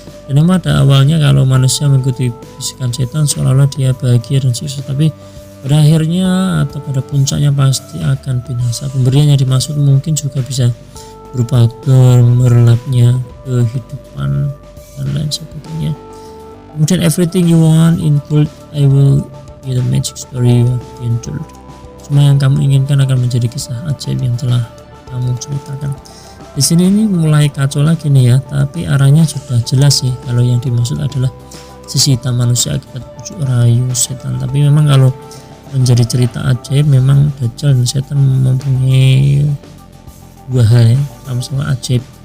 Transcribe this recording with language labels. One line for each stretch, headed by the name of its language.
Indonesian: Dan memang pada awalnya kalau manusia mengikuti bisikan setan seolah-olah dia bahagia dan sukses, tapi pada akhirnya atau pada puncaknya pasti akan binasa. Pemberian yang dimaksud mungkin juga bisa berupa gemerlapnya kehidupan dan lain sebagainya.
English: Kemudian everything you want in gold, I will be the magic story you have been told.
Indonesian: Semua yang kamu inginkan akan menjadi kisah ajaib yang telah kamu ceritakan. Di sini ini mulai kacau lagi nih ya, tapi arahnya sudah jelas sih. Kalau yang dimaksud adalah sisi hitam manusia akibat bujuk rayu setan. Tapi memang kalau menjadi cerita ajaib, memang dajjal dan setan mempunyai dua hal ya, sama-sama ajaib.